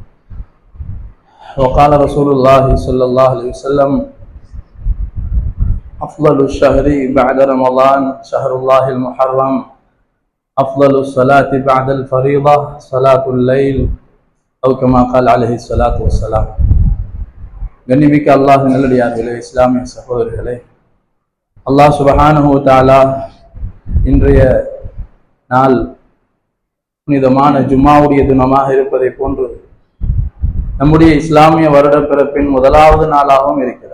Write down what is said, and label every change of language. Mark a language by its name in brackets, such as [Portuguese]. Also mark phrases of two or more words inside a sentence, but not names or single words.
[Arabic] وقال رسول الله صلى الله عليه وسلم أفضل الشهر بعد رمضان شهر الله المحرم أفضل الصلاة بعد الفريضة صلاة الليل أو كما قال عليه الصلاة والسلام. [Tamil] கண்ணிமிக்க அல்லாஹ் நல்லடியார்களே, இஸ்லாமிய சகோதரர்களே, அல்லாஹ் [Arabic] سبحانه وتعالى [Tamil] இன்றைய நாள் புனிதமான ஜும்மாவுடைய தினமாக இருப்பதை போன்று நம்முடைய இஸ்லாமிய வருட பிறப்பின் முதலாவது நாளாகவும் இருக்கிறது.